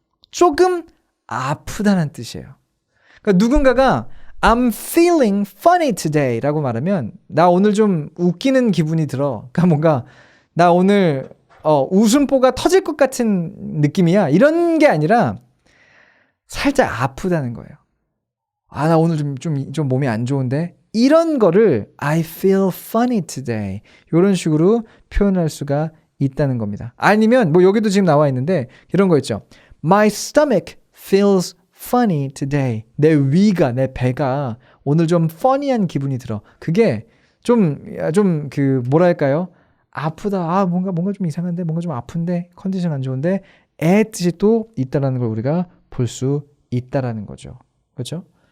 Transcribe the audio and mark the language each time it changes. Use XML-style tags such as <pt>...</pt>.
<ko>조금 아프다는 뜻이에요. 그러니까 누군가가</ko> <en>I'm feeling funny today</en> <ko>라고 말하면 나 오늘 좀 웃기는 기분이 들어. 그러니까 뭔가 나 오늘 웃음보가 터질 것 같은 느낌이야. 이런 게 아니라 살짝 아프다는 거예요. 아, 나 오늘 좀 몸이 안 좋은데? 이런 거를</ko> <en>I feel funny today.</en> <ko>이런 식으로 표현할 수가 있다는 겁니다. 아니면 뭐 여기도 지금 나와 있는데 이런 거 있죠.</ko> <en>My stomach feels funny today.</en> <ko>내 위가, 내 배가 오늘 좀 funny한 기분이 들어. 그게 좀 뭐랄까요? 아프다. 아, 뭔가 좀 이상한데, 뭔가 좀 아픈데, 컨디션 안 좋은데, 애 뜻이 또 있다라는 걸 우리가 볼 수 있다라는 거죠. 그렇죠?</ko>